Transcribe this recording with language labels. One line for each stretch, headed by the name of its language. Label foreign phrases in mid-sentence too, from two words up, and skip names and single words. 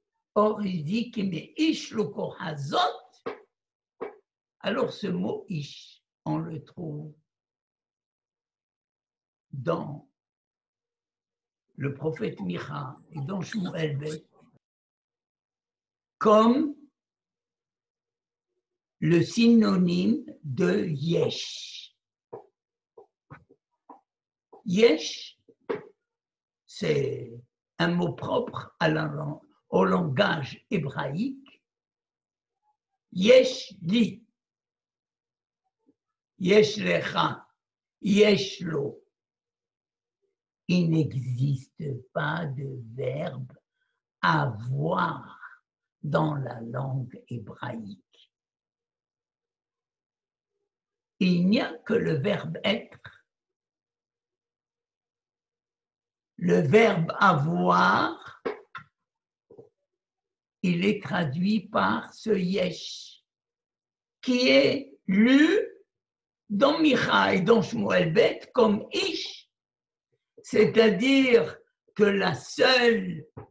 French: Or, il dit qu'il met
Hebrew: איש לו כזאת.
French: Alors, ce mot ish, on le trouve dans le prophète Micha et dans Shmuel Bet comme le synonyme de yesh. Yesh, c'est un mot propre au langage hébraïque.
Hebrew: יש לי, יש לך, יש לו.
French: Il n'existe pas de verbe avoir dans la langue hébraïque. Il n'y a que le verbe être. Le verbe avoir, il est traduit par ce yesh, qui est lu dans Micha et dans Shmuel Bet comme ish, c'est-à-dire que la seule